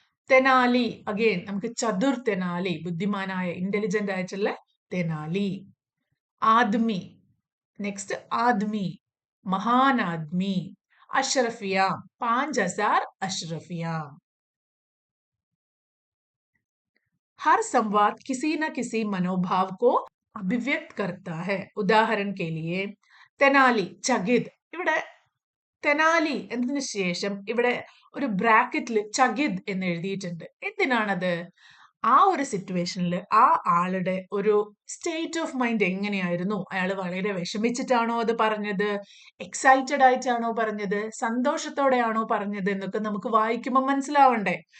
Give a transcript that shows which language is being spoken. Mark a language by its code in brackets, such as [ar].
[ml] Tenali, again നമുക്ക് ചതുർ തെനാലി, ബുദ്ധിമാനായ intelligent ആയിട്ടുള്ള തെനാലി. ആദ്മി, നെക്സ്റ്റ് ആദ്മി, മഹാൻ ആദ്മി. [hi] അഷ്റഫിയാം, 5000 अशरफियां. हर संवाद किसी न किसी मनोभाव को अभिव्यक्त करता है. उदाहरण के लिए തെനാലി, ചകിത്. [ml] ഇവിടെ തെനാലി എന്നതിന് ശേഷം ഇവിടെ ഒരു ബ്രാക്കറ്റിൽ ചകിത് എന്ന് എഴുതിയിട്ടുണ്ട്. എന്തിനാണത്? ആ ഒരു സിറ്റുവേഷനിൽ ആ ആളുടെ ഒരു സ്റ്റേറ്റ് ഓഫ് മൈൻഡ് എങ്ങനെയായിരുന്നു? അയാൾ വളരെ വിഷമിച്ചിട്ടാണോ അത് പറഞ്ഞത്, എക്സൈറ്റഡ് ആയിട്ടാണോ പറഞ്ഞത്, സന്തോഷത്തോടെയാണോ പറഞ്ഞത് എന്നൊക്കെ നമുക്ക് വായിക്കുമ്പോൾ മനസ്സിലാവണ്ടേ?